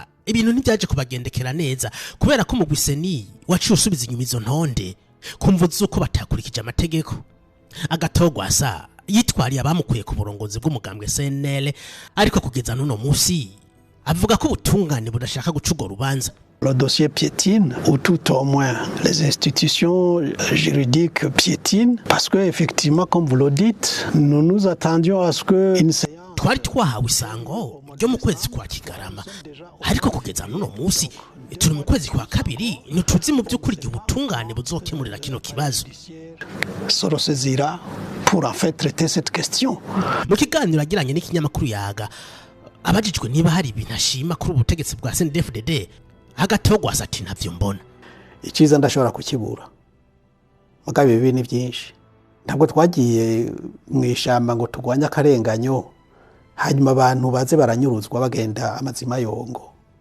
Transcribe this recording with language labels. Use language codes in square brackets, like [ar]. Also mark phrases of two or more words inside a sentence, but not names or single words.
[rn] Ibintu ntibyaje kubagendekera neza kubera ko mu gwiseni waciye usubiza inyuma izo ntonde kumvuza uko batakurikije amategeko. Agathon Gwasa yitwariye abamukuye ku burongozi bw'umugambwe CNL, ariko kugeza n'uno musi avuga ko ubutungane budashaka guca urubanza. [fr] Le dossier piétine, ou tout au moins les institutions juridiques piétinent, parce que effectivement, comme vous le dites, nous nous attendions à ce que une séance. [rn] Twari twahawe isango ryo mu kwezi kwa Kigarama, ariko kugeza n'uno musi turi mu kwezi kwa kabiri ntituzi mu by'ukuri igihe ubutungane buzokemurira kino kibazo. [fr] Sorosezira pour en fait traiter cette question. [rn] Mu kiganiro agiranye n'ikinyamakuru Yaga, abajijwe niba hari ibintu ashima kuri ubutegetsi bwa CNDD-FDD, Agathon Gwasa ati ntavyo mbona. Iciza ndashobora kukibura. Mugabe bibi ni byinshi. Ntabwo twagiye mu ishamba ngo tugwanya akarenganyo hanyuma abantu baze baranyuruzwa bagenda amazima yongo.